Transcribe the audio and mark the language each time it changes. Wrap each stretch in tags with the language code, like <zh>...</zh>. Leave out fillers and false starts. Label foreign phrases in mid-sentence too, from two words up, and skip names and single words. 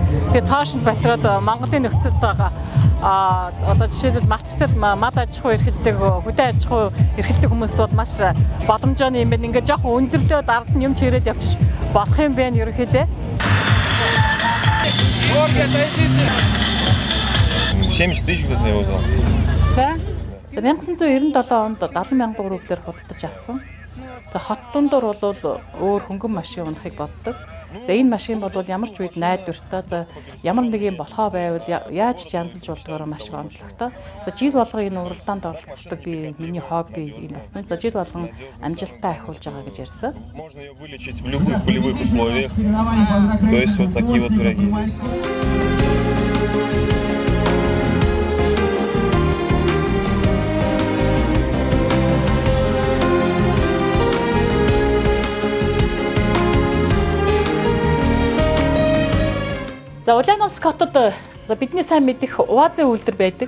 <mn>Тэгээ цааш нь патриот Монголын нөхцөлд байгаа одоо жишээлбэл мартцад мад аж ахуй эрхэлдэг, хөдөө аж ахуй эрхэлдэг хүмүүст бол маш боломжтой юм байна. Ингээд жоохон өндөрлөөд ард нь юм чирээд явчих болох юм байна ерөнхийдөө.</mn> <ru>70 тысяч где-то я его взял. Да.</ru> <mn>За 1997 онд 70 мянган рублээр худалдаж авсан. За хот дундуур бол өөр хөнгөн машин унахыг боддог. За энэ машин бол ямар ч үед найдвартай. За ямар нэг юм болохоо байвал яаж ч янзлж болдгоор маш онцлогтой. За жил болгоо энэ уралдаанд оролцдог би миний хобби юм байсан. За жил болгон амжилттай ахиулж байгаа гэж ярьсан.</mn> <ru>Можно ее вылечить в любых полевых условиях. То есть вот такие вот пироги здесь.</ru> <mn>За Ульяновск хотод за бидний сайн мэдих УАЗ-ийн үйлдвэр байдаг.</mn>